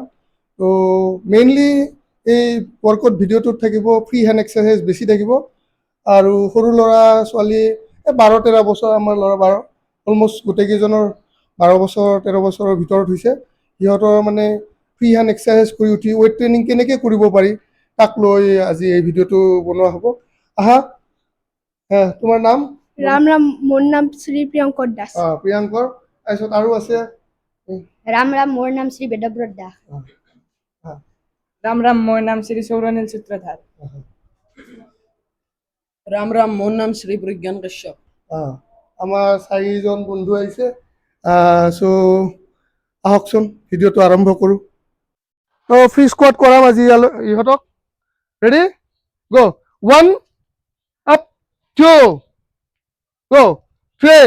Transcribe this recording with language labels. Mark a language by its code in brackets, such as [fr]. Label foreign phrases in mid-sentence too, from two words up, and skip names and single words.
[as] তো মেইনলি এই ৱৰ্কআউট ভিডিঅ'টোত থাকিব [en] free hand exercise [as] বেছি থাকিব, আৰু সৰু ল'ৰা ছোৱালী 12-13 বছৰ, আমাৰ ল'ৰা অলমষ্ট গোটেইকেইজনৰ 12-13 বছৰৰ ভিতৰত হৈছে। সিহঁতৰ মানে [en] free hand exercise [as] কৰি উঠি [en] weight training [as] কেনেকৈ কৰিব পাৰি তাক লৈ আজি এই ভিডিঅ'টো বনোৱা হ'ব। আহা, তোমাৰ নাম? ৰাম ৰাম মোৰ নাম শ্ৰী প্ৰিয়ংকৰ দাস। প্ৰিয়ংকৰ। তাৰপিছত আৰু আছে ৰাম ৰাম মোৰ নাম শ্ৰী বেদব্ৰত দাস। ৰাম ৰাম মোৰ নাম শ্ৰী সৌৰনীল সূত্ৰধাৰ। ৰাম ৰাম মোৰ নাম শ্ৰী প্ৰজ্ঞান কশ্যপ। আমাৰ 4জন বন্ধু আহিছে। চ' আহকচোন ভিডিঅ'টো আৰম্ভ কৰোঁ। [en] free squad [as] কৰাম আজি ইহঁতক। [en] ready go. 1 up, 2 go, 3.